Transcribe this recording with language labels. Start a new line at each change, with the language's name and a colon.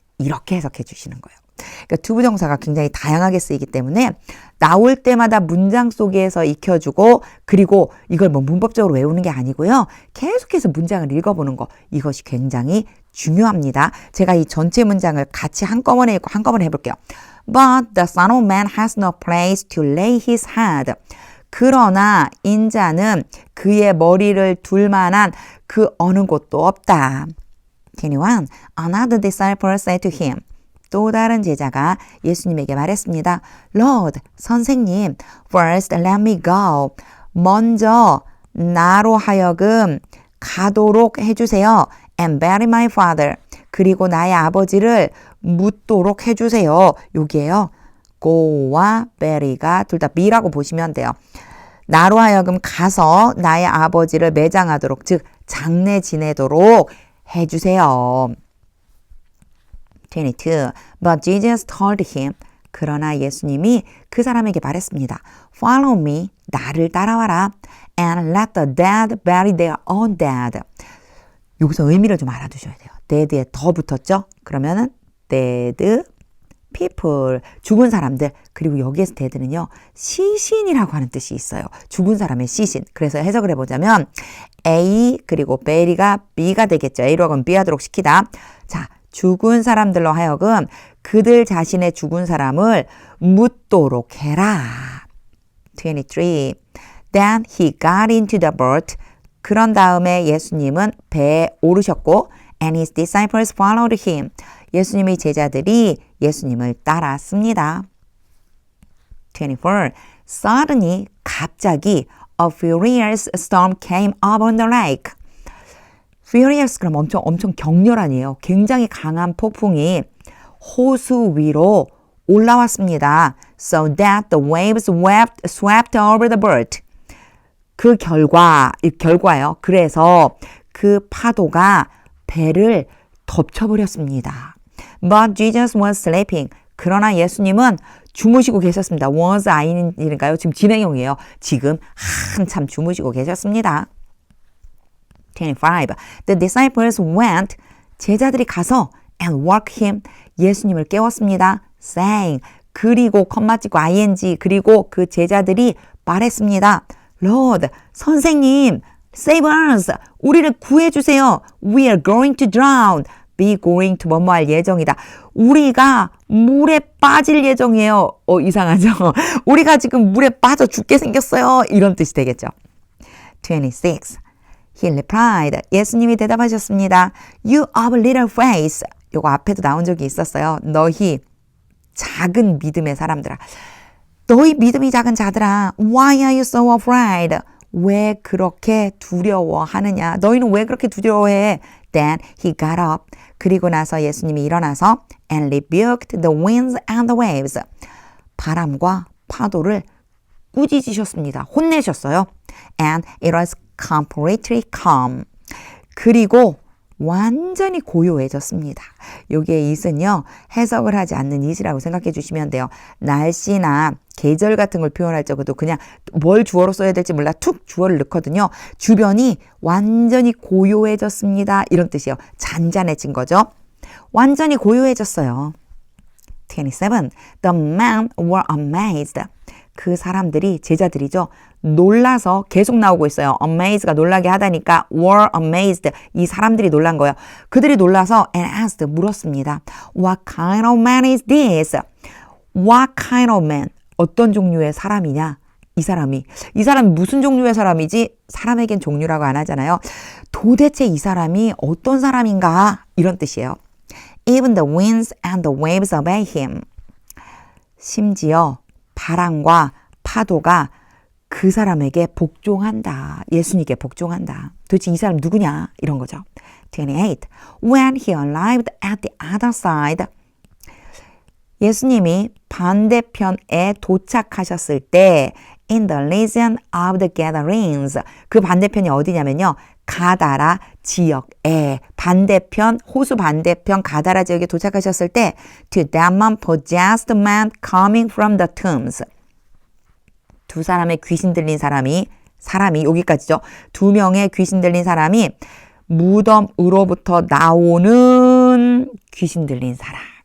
Korean: 이렇게 해석해 주시는 거예요. 그러니까 투부정사가 굉장히 다양하게 쓰이기 때문에 나올 때마다 문장 속에서 익혀주고 그리고 이걸 뭐 문법적으로 외우는 게 아니고요. 계속해서 문장을 읽어보는 거 이것이 굉장히 중요합니다. 제가 이 전체 문장을 같이 한꺼번에 읽고 한꺼번에 해볼게요.
English: But the son of man has no place to lay his head.
Korean: 그러나 인자는 그의 머리를 둘 만한 그 어느 곳도 없다. 21.
English: Another disciple said to him.
Korean: 또 다른 제자가 예수님에게 말했습니다.
English: Lord,
Korean: 선생님,
English: first let me go.
Korean: 먼저 나로 하여금 가도록 해주세요.
English: And bury my father.
Korean: 그리고 나의 아버지를 묻도록 해주세요. 여기에요. go와 bury가 둘 다 be라고 보시면 돼요. 나로 하여금 가서 나의 아버지를 매장하도록, 즉 장례 지내도록 해주세요.
English: 22. But Jesus told him.
Korean: 그러나 예수님이 그 사람에게 말했습니다.
English: Follow me.
Korean: 나를 따라와라.
English: And let the dead bury their own dead.
Korean: 여기서 의미를 좀 알아두셔야 돼요. dead에 더 붙었죠? 그러면은 dead people. 죽은 사람들. 그리고 여기에서 dead는요. 시신이라고 하는 뜻이 있어요. 죽은 사람의 시신. 그래서 해석을 해보자면 A 그리고 bury가 B가 되겠죠. A로 하면 B 하도록 시키다. 자. 죽은 사람들로 하여금 그들 자신의 죽은 사람을 묻도록 해라. 23.
English: Then he got into the boat.
Korean: 그런 다음에 예수님은 배에 오르셨고
English: and his disciples followed him.
Korean: 예수님의 제자들이 예수님을 따랐습니다. 24.
English: Suddenly,
Korean: 갑자기
English: a furious storm came up on the lake.
Korean: furious 그럼 엄청 격렬한이에요. 굉장히 강한 폭풍이 호수 위로 올라왔습니다.
English: So that the waves swept over the boat.
Korean: 그 결과예요. 그래서 그 파도가 배를 덮쳐버렸습니다.
English: But Jesus was sleeping.
Korean: 그러나 예수님은 주무시고 계셨습니다. was 아닌가요? 지금 진행형이에요. 지금 한참 주무시고 계셨습니다.
English: 25. The disciples went.
Korean: 제자들이 가서
English: and woke him.
Korean: 예수님을 깨웠습니다. saying. 그리고 컴마 찍고 ing. 그리고 그 제자들이 말했습니다.
English: Lord,
Korean: 선생님,
English: save us.
Korean: 우리를 구해주세요.
English: We are going to drown.
Korean: be going to 뭐뭐할 예정이다. 우리가 물에 빠질 예정이에요. 이상하죠? 우리가 지금 물에 빠져 죽게 생겼어요. 이런 뜻이 되겠죠. 26.
English: He replied.
Korean: 예수님이 대답하셨습니다.
English: You of little faith.
Korean: 요거 앞에도 나온 적이 있었어요. 너희 작은 믿음의 사람들아. 너희 믿음이 작은 자들아.
English: Why are you so afraid?
Korean: 왜 그렇게 두려워하느냐? 너희는 왜 그렇게 두려워해?
English: Then he got up.
Korean: 그리고 나서 예수님이 일어나서
English: and rebuked the winds and the waves.
Korean: 바람과 파도를 꾸짖으셨습니다. 혼내셨어요.
English: And it was completely calm.
Korean: 그리고 완전히 고요해졌습니다. 여기에 it은요, 해석을 하지 않는 it이라고 생각해 주시면 돼요. 날씨나 계절 같은 걸 표현할 적에도 그냥 뭘 주어로 써야 될지 몰라 툭 주어를 넣거든요. 주변이 완전히 고요해졌습니다. 이런 뜻이에요. 잔잔해진 거죠. 완전히 고요해졌어요. 27.
English: The men were amazed.
Korean: 그 사람들이, 제자들이죠. 놀라서 계속 나오고 있어요. amaze가 놀라게 하다니까 were amazed. 이 사람들이 놀란 거예요. 그들이 놀라서
English: and asked,
Korean: 물었습니다.
English: What kind of man is this? What kind of man?
Korean: 어떤 종류의 사람이냐? 이 사람이 무슨 종류의 사람이지? 사람에겐 종류라고 안 하잖아요. 도대체 이 사람이 어떤 사람인가? 이런 뜻이에요.
English: Even the winds and the waves obey him.
Korean: 심지어 바람과 파도가 그 사람에게 복종한다. 예수님께 복종한다. 도대체 이 사람 누구냐? 이런 거죠. 28.
English: When he arrived at the other side.
Korean: 예수님이 반대편에 도착하셨을 때
English: in the region of the Gadarenes.
Korean: 그 반대편이 어디냐면요. 가다라 지역에 반대편, 호수 반대편 가다라 지역에 도착하셨을 때
English: to demon possessed man coming from the tombs.
Korean: 두 사람의 귀신 들린 사람이 여기까지죠. 두 명의 귀신 들린 사람이 무덤으로부터 나오는 귀신 들린 사람.